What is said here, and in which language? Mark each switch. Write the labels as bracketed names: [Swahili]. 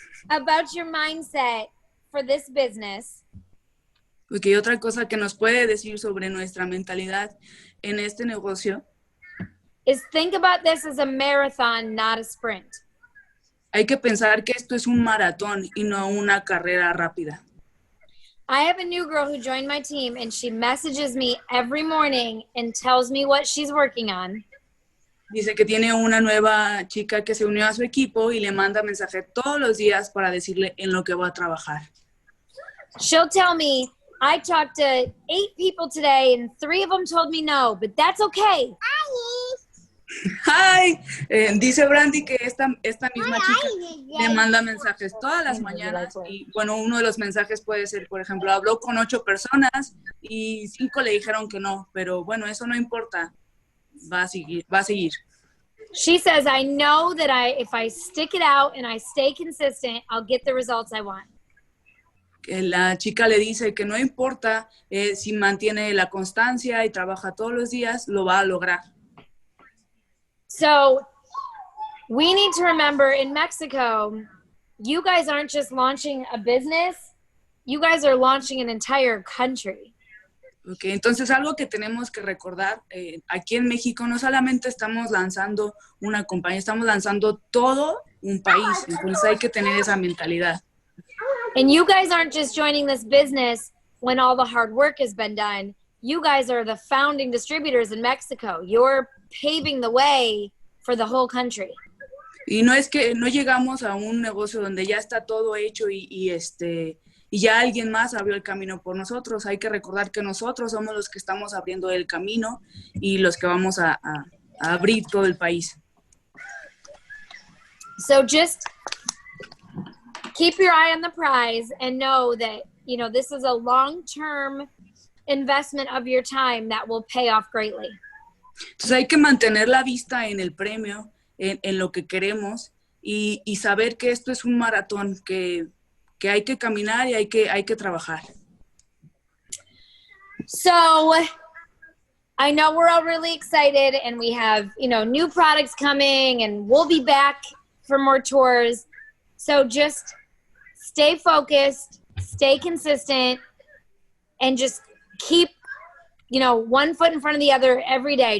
[English] About your mindset for this business. [Spanish] Okay, otra cosa que nos puede decir sobre nuestra mentalidad en este negocio [English] is think about this as a marathon, not a sprint. [Spanish] Hay que pensar que esto es un maratón y no una carrera rápida. [English] I have a new girl who joined my team and she messages me every morning and tells me what she's working on. [Spanish] Dice que tiene una nueva chica que se unió a su equipo y le manda mensaje todos los días para decirle en lo que va a trabajar. [English] She'll tell me, I talked to 8 people today and 3 of them told me no, but that's okay. [Spanish] ¡Ay! Dice Brandy que esta misma chica le manda mensajes todas las mañanas y, bueno, uno de los mensajes puede ser, por ejemplo, habló con 8 personas y 5 le dijeron que no, pero bueno, eso no importa, va a seguir. [English] She says, I know that if I stick it out and I stay consistent, I'll get the results I want. [Spanish] La chica le dice que no importa si mantiene la constancia y trabaja todos los días, lo va a lograr. [English] So we need to remember in Mexico, you guys aren't just launching a business, you guys are launching an entire country. [Spanish] Okay, entonces algo que tenemos que recordar, aquí en México no solamente estamos lanzando una compañía, estamos lanzando todo un país, entonces hay que tener esa mentalidad. [English] And you guys aren't just joining this business when all the hard work has been done. You guys are the founding distributors in Mexico. You're paving the way for the whole country. [Spanish] Y no es que no llegamos a un negocio donde ya está todo hecho y ya alguien más abrió el camino por nosotros. Hay que recordar que nosotros somos los que estamos abriendo el camino y los que vamos a abrir todo el país. [English] So just keep your eye on the prize and know that, you know, this is a long-term investment of your time that will pay off greatly. [Spanish] Entonces hay que mantener la vista en el premio, en lo que queremos y saber que esto es un maratón, que hay que caminar y hay que trabajar. [English] So I know we're all really excited and we have, you know, new products coming and we'll be back for more tours. So just stay focused, stay consistent, and just keep, you know, one foot in front of the other every day.